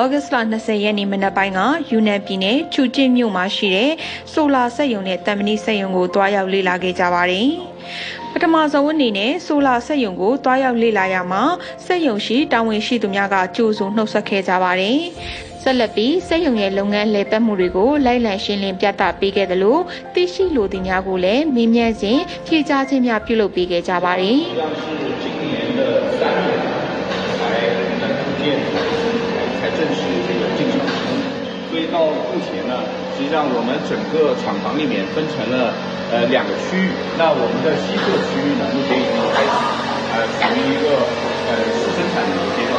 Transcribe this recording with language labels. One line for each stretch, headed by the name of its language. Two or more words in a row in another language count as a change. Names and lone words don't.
Burmese: ဂတ်စ်လ20ရက်နေ့မနက်ပိုင်းကယူနန်ပြည်နယ်ချူကျင်းမြို့မှာရှိတဲ့ဆိုလာစက်ရုံနဲ့တမ်မဏိစက်ရုံကိုတွားရောက်လေ့လာခဲ့ကြပါတယ်။ပထမဆုံးအနေနဲ့ဆိုလာစက်ရုံကိုတွားရောက်လေ့လာရမှာစက်ရုံရှိတာဝန်ရှိသူများကကြိုးဆိုနှုတ်ဆက်ခဲ့ကြပါတယ်။ဆက်လက်ပြီးစက်ရုံရဲ့လုပ်ငန်းလည်ပတ်မှုတွေကိုလိုက်လံရှင်းလင်းပြသပေးခဲ့တယ်လို့သိရှိလိုသူများကိုလည်းမေးမြန်းစဉ်ဖြေကြားခြင်းများပြုလုပ်ပေးခဲ့ကြပါတယ်။
Chinese: 所以到目前呢，实际上我们整个厂房里面分成了2个区域。那我们的西侧区域呢，目前已经开始处于一个试生产的一个阶段。